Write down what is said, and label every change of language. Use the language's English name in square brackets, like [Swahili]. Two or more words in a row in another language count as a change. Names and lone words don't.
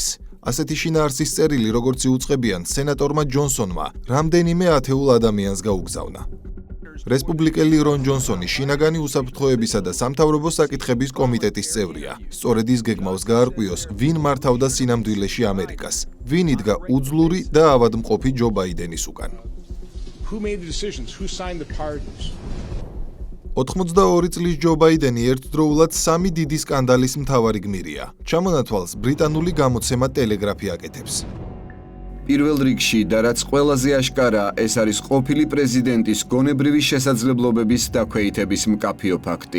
[Georgian] ასეთი შინაარსის წერილი, როგორც იუწყებიან სენატორმა ჯონსონმა, რამდენიმე ათეულ ადამიანს გაუგზავნა. რესპუბლიკელი რონ ჯონსონი შინაგანი უსაფრთხოებისა და სამთავრობო საკითხების კომიტეტის წევრია. სწორედ ის გეგმავს გაარკვიოს, ვინ მართავდა სინამდვილეში ამერიკას, ვინ იდგა უძლური და ავადმყოფი ჯო ბაიდენის უკან. [English] Who made the decisions? Who signed the pardons? [Georgian] 82 წლის ჯო ბაიდენი ერთდროულად სამი დიდი სკანდალის მთავარი გმირია. ჩამონათვალს ბრიტანული გამოცემა ტელეგრაფი აკეთებს. პირველ რიგში და რაც ყველაზე აშკარაა, ეს არის ყოფილი პრეზიდენტის გონებრივი შესაძლებლობების დაქვეითების მკაფიო ფაქტი.